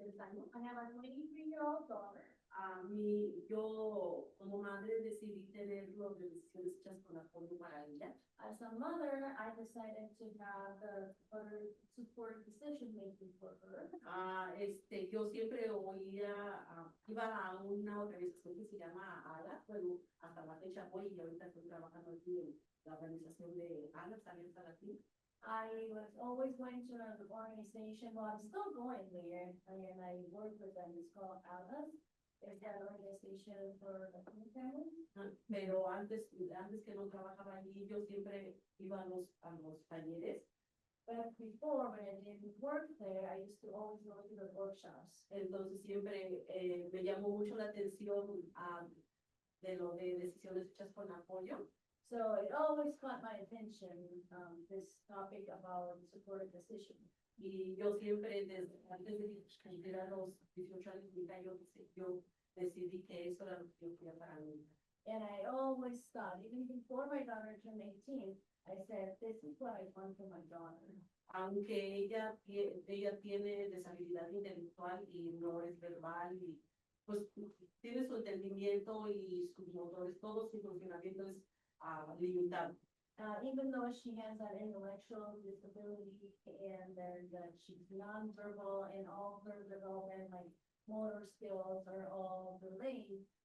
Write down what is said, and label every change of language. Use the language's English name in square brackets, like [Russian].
[English] I have a 23-year-old daughter. [Spanish] Yo como madre decidí tener los decisiones con apoyo para ella. [English] As a mother, I decided to have the support decision making for her. [Spanish] Yo siempre iba a una organización que se llama ALA, pero hasta la fecha voy y ahorita estoy trabajando aquí en la organización de ALA, también está aquí. [English] I was always going to an organization, well, I'm still going there, and I work with them, it's called ALAS. [Spanish] Es la organización [English] for the families. [Spanish] Pero antes que no trabajaba allí, yo siempre iba a los talleres. [English] But before, when I didn't work there, I used to always go to the workshops. [Spanish] Entonces siempre me llamó mucho la atención de lo de decisiones hechas con apoyo. [English] So it always caught my attention, this topic about supported decision. [Spanish] Y yo siempre, desde antes de cumplir a los 18 años, yo decidí que eso era lo que yo quería para mí. [English] And I always thought, even before my daughter turned 18, I said, this is what I want for my daughter. [Spanish] Aunque ella tiene deshabilidad intelectual y no es verbal, y pues tiene su entendimiento y sus motores, todo su funcionamiento es limitado. [English] Even though she has an intellectual disability and that she's nonverbal and all her development, like motor skills are all delayed.